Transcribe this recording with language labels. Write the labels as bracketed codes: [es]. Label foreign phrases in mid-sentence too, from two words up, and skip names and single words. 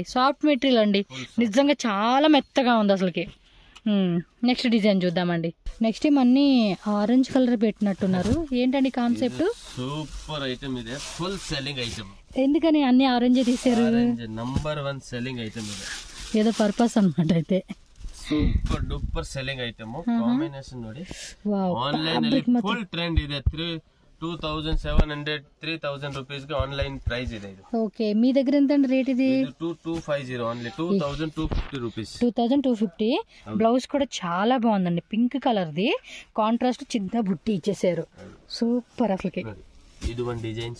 [en] soft material [te] అండి, నిజంగా చాలా మెత్తగా ఉంది అసలుకి. [en] next design [te] చూద్దామండి. [en] next time [te] అన్ని [en] orange colour [te] పెట్టినట్టున్నారు, ఏంటండి కాన్సెప్ట్? [en] super item [te] ఇది, [en] full selling item. [te] ఎందుకని అన్ని ఆరెంజ్ తీసారు? నంబర్ 1 [en] selling item [te] ఇది, ఏదో పర్పస్ అన్నమాట. అయితే [en] super duper selling item. [kn] ಕಾಂಬಿನೇಷನ್ ನೋಡಿ, ಆನ್ಲೈನ್ ಅಲ್ಲಿ [en] full trend [kn] ಇದೆ. [te] 2700 3000 రూపీస్ కి [en] online price [te] ఇది. ఓకే, మీ దగ్గర ఎంత అండి రేట్ ఇది? 2250 ఓన్లీ 2250 రూపీస్. 2250. బ్లౌజ్ కూడా చాలా బాగుందండి, [en] pink colour [te] ది కాంట్రాస్ట్ చిన్న బుట్టి ఇచ్చేసారు. సూపర్ అసలుకి. ఇది [en] one designs